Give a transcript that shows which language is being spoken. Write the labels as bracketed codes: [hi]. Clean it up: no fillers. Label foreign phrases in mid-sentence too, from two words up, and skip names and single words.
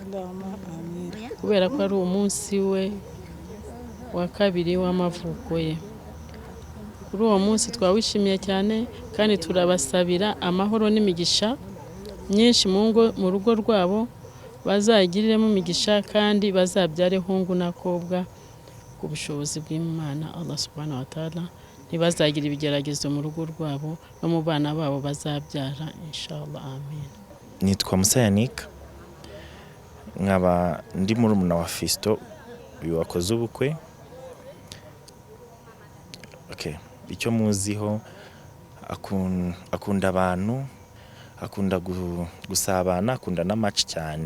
[rw] Kubera ko ari umunsi we wa kabiri w'amavuko ye, kuri uwo munsi twawishimiye cyane, kandi turabasabira amahoro n'imigisha myinshi mu rugo rwabo, bazagiriremo imigisha kandi bazabyare hungu n'akobwa ku bushobozi bw'Imana [ar] الله سبحانه وتعالى. [rw] Ntibazagira ibigeragezo mu rugo rwabo no mu bana babo bazabyara [ar] إن شاء الله, [rw] amen. Nitwa Musayanika, nkaba ndi murumuna wa Fisto uyu wakoze ubukwe. Icyo muziho, akunda abantu, akunda gusabana, akunda n'amaci cyane.